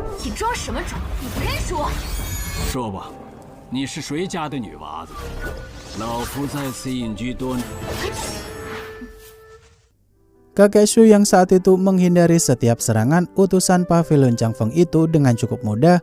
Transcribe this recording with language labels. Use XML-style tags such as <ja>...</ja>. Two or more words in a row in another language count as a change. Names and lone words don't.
<zh>你装什么装？你不认识我？说吧，你是谁家的女娃子？老夫在此隐居多年。</zh> <id>Kakek Shu yang saat itu menghindari setiap serangan utusan Pavilion Changfeng itu dengan cukup mudah.</id>